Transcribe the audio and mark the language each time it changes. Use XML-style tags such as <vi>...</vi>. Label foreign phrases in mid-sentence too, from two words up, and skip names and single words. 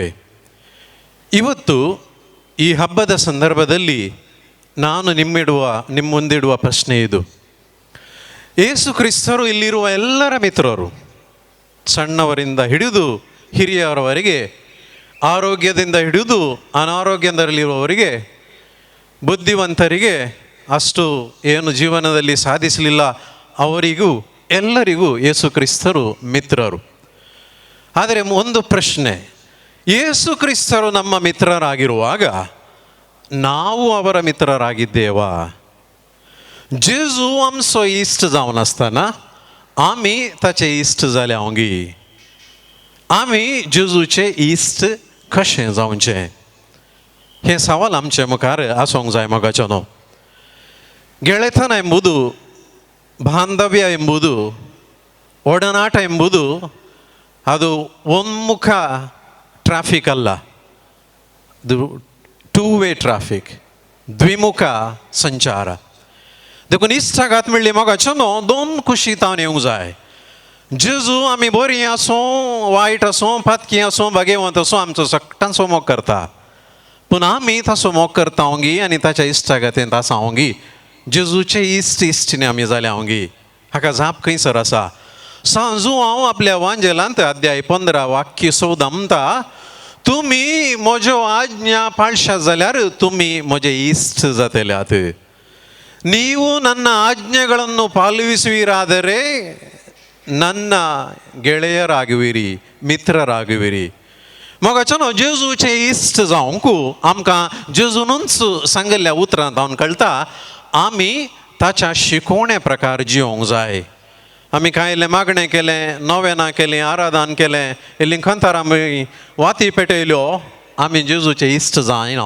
<kn>ಇವತ್ತು ಈ ಹಬ್ಬದ ಸಂದರ್ಭದಲ್ಲಿ ನಾನು ನಿಮ್ಮ ಮುಂದಿಡುವ ಪ್ರಶ್ನೆ ಇದು: ಯೇಸು ಕ್ರಿಸ್ತರು ಇಲ್ಲಿರುವ ಎಲ್ಲರ ಮಿತ್ರರು, ಸಣ್ಣವರಿಂದ ಹಿಡಿದು ಹಿರಿಯವರವರೆಗೆ, ಆರೋಗ್ಯದಿಂದ ಹಿಡಿದು ಅನಾರೋಗ್ಯದಲ್ಲಿರುವವರಿಗೆ, ಬುದ್ಧಿವಂತರಿಗೆ, ಅಷ್ಟು ಏನು ಜೀವನದಲ್ಲಿ ಸಾಧಿಸಲಿಲ್ಲ ಅವರಿಗೂ ಎಲ್ಲರಿಗೂ ಯೇಸು ಕ್ರಿಸ್ತರು ಮಿತ್ರರು. ಆದರೆ ಒಂದು ಪ್ರಶ್ನೆ, ಯೇಸು ಕ್ರಿಸ್ತರು ನಮ್ಮ ಮಿತ್ರರಾಗಿರುವಾಗ ನಾವು ಅವರ ಮಿತ್ರರಾಗಿದ್ದೇವಾ?</kn> <kok>जेजू आमचो इश्ट जावन आसतना आमी ताचे इश्ट जाल्यांगी. आमी जेजूचे इश्ट कशें जावचें, हे सवाल आमचे मुखार आसूंक जाय.</kok> <kn>मोगाचेनो ಗೆಳೆತನ ಎಂಬುದು, ಬಾಂಧವ್ಯ ಎಂಬುದು, ಒಡನಾಟ ಎಂಬುದು ಅದು ಒಮ್ಮುಖ ಟ್ರಾಫಿಕ್ ಅಲ್ಲ, ಅದು</kn> <en>2-way traffic,</en> <kn>ದ್ವಿಮುಖ संचार.</kn> <kok>देखून इश्टाघात म्हणली मोगाचेनो 2 कुशी तावन येवंक जाय. जेजू आमी बरीं आसूं वायट आसूं फातकी आसूं भाग्यवंत आसूं आमचो सगळ्यांचो मोग करता, पूण आमी ताचो मोग करतावंगी आनी ताच्या इश्टाघातेंत आसावंगी. जेजूचे इश्टीणी आमी जाल्यांगी. हाका जाप खंयसर आसा? सांजू हांव आपल्या वांजेलांत अध्याय 15 वाक्य 14 म्हणटा, तुमी म्हज्यो आज्ञा पाळशात जाल्यार तुमी म्हजे इश्ट जातल्यात.</kok> <kn>ನೀವು ನನ್ನ ಆಜ್ಞೆಗಳನ್ನು ಪಾಲಿಸುವಿರಾದರೆ ನನ್ನ ಗೆಳೆಯರಾಗುವಿರಿ, ಮಿತ್ರರಾಗುವಿರಿ.</kn> <kok>मोगाचेनो जेजूचे इश्ट जावंक आमकां जेजूनूच सांगिल्ल्या उतरांत हांव कळटा आमी ताच्या शिकोवण्या प्रकार जिवंक जाय. आमी कांय मागणें केलें, नोवेनां केलीं, आराधन केलें, इल्लीं खंतार आमी वाती पेटयल्यो, आमी जेजूचे इश्ट जायना.</kok>